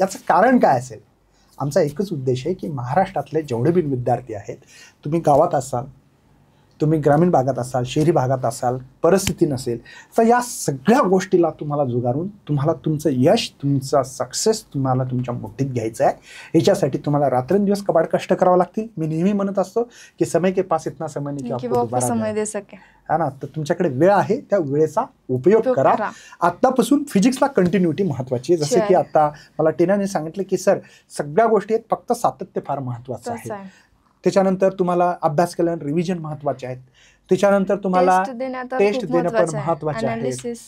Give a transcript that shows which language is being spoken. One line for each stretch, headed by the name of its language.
Marathi: याचं कारण काय असेल? आमचा एकच उद्देश आहे की महाराष्ट्रातले जेवढे बी विद्यार्थी आहेत, तुम्ही गावात असाल, तुम्ही ग्रामीण भागात असाल, शहरी भागात असाल, परिस्थिती नसेल, तर या सगळ्या गोष्टीला तुम्हाला जुगारून तुम्हाला तुमचं यश, तुमचा सक्सेस तुम्हाला तुमच्या मुठीत घ्यायचं आहे. याच्यासाठी तुम्हाला रात्रंदिवस कबाड कष्ट करावं लागतील. मी नेहमी म्हणत असतो की
Hindi: समय के पास इतना समय नहीं कि आपको दोबारा समय दे सके, है ना.
Marathi: तर तुमच्याकडे वेळ आहे, त्या वेळेचा उपयोग करा. आत्तापासून फिजिक्सला कंटिन्युटी महत्वाची आहे. जसं की आता मला टीनाने सांगितलं की सर सगळ्या गोष्टी आहेत, फक्त सातत्य फार महत्वाचं आहे. त्याच्यानंतर तुम्हाला अभ्यास केल्यानंतर रिव्हिजन महत्वाचे आहेत. त्याच्यानंतर तुम्हाला टेस्ट देणं पण महत्वाचे आहे.